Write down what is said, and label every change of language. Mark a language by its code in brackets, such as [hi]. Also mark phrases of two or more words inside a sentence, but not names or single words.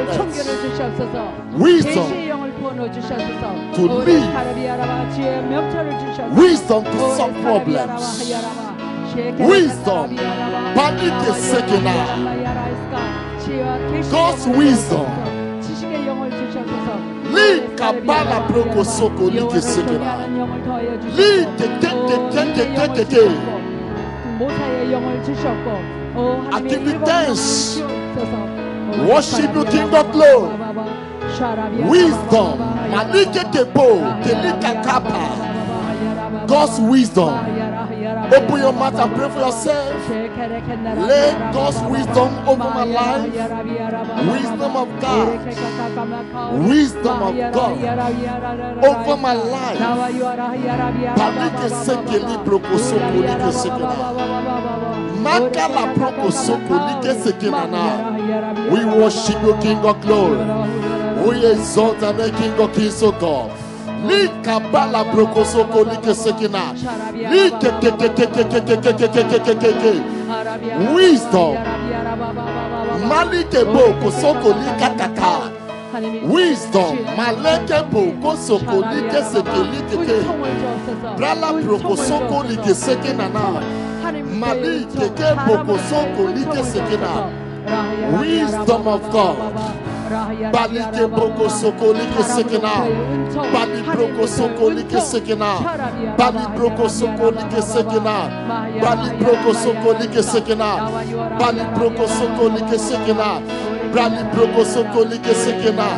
[ko] 청결을 [en] earth. [ko] 주시옵소서. [en] Wisdom [ko] 계시의 영을 부어넣어 주시옵소서. [en] to live. [ko] 지혜 명철을 주시옵소서. [en] Wisdom to solve problems. Wisdom. Panike sekena. God's wisdom. [ko] 지식의 영을 주시옵소서. Li kabala proko soko like sekena. Li te. 모사의 영을 주셨고, 하나님의 [en] give you [ko] 일곱 [en] thanks. [ko] 영을 주옵소서. [en] Worship you, King of Glory. Wisdom. Malike kepo. Kelika kapa. God's wisdom. Open your mouth and pray for yourself. Let God's wisdom over my life. Wisdom of God. Wisdom of God over my life. Palike sekeli broko soko like sekena. Makala broko soko like sekena. We worship you, King of Glory. We exalt the King of Kings, O God. Li kabala broko soko like sekena. Li ke. Wisdom. Malike boko soko like kaka. Wisdom. Maleke boko soko like sekeli keke. Brala broko soko like sekena na. Malike ke boko soko like sekena. Wisdom of God. Balike broko soko like sekena. Bali broko soko like sekena. Bali broko soko like sekena. Bali broko soko like sekena. Bali broko soko like sekena. Bali broko soko like sekena.